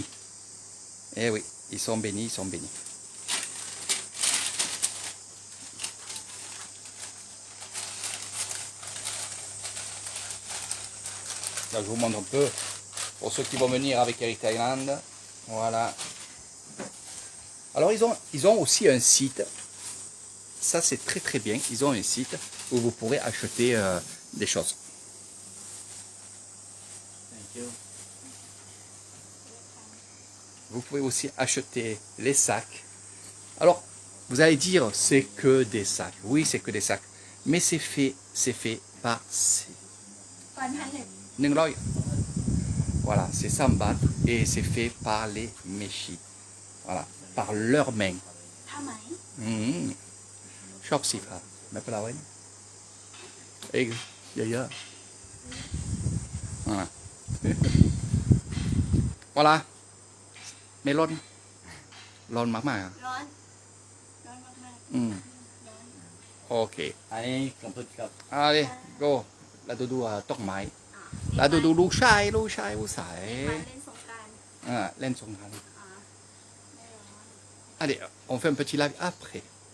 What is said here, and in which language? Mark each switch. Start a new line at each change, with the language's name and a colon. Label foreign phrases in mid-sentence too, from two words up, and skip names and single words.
French: Eh oui, ils sont bénis, ils sont bénis. Là, je vous montre un peu pour ceux qui vont venir avec Eric Thailand. Voilà. Alors ils ont aussi un site. Ça c'est très très bien. Ils ont un site où vous pourrez acheter des choses.
English: Thank you.
French: Vous pouvez aussi acheter les sacs. Alors, vous allez dire c'est que des sacs. Oui, c'est que des sacs. Mais c'est fait par 100 Voilà, c'est 100 bahts et c'est fait par les méchis. Voilà, par leurs mains.
Thai: ทำไม ชอบสิครับไม่เป็นไรเอ้ยเยอะๆ
French: voilà voilà
Thai: ไม่ร้อนร้อนมากๆอ่ะ ร้อน ร้อนมาก อืม ๆร้อน โอเค
French: Allez, un peu de cap. allez go
Thai: แล้วดูต้นไม้ อ่า แล้วดูลูกชายผู้ชาย มาเล่นสงกรานต์ เล่นสงกรานต์ อ่าไม่ร้อน
French: allez on fait un petit live après